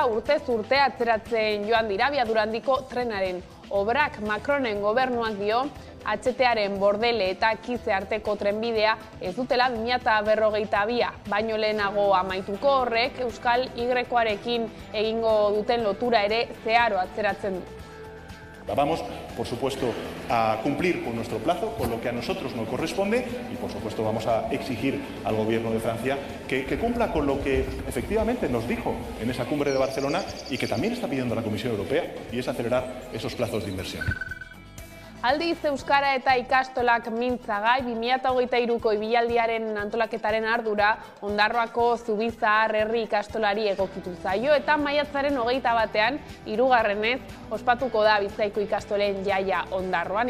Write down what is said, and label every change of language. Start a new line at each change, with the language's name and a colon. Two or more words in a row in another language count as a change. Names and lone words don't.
Basque: Urtez urte atzeratzen joan dira abiadura handiko trenaren obrak. Macronen gobernuak dio HTaren Bordele eta Kize arteko trenbidea ez dutela 2052 baino lehenago amaituko. Horrek Euskal Y-arekin egingo duten lotura ere zeharo atzeratzen du.
Spanish: Vamos, por supuesto, a cumplir con nuestro plazo, con lo que a nosotros nos corresponde y, por supuesto, vamos a exigir al Gobierno de Francia que cumpla con lo que efectivamente nos dijo en esa cumbre de Barcelona y que también está pidiendo la Comisión Europea, y es acelerar esos plazos de inversión.
Basque: Aldiz, Euskara eta ikastolak mintzagai, 2023ko ibilaldiaren antolaketaren ardura Ondarroako Zubizahar herri ikastolari egokitu zaio eta maiatzaren 21ean 3. ospatuko da Bizkaiko ikastolen jaia Ondarroan.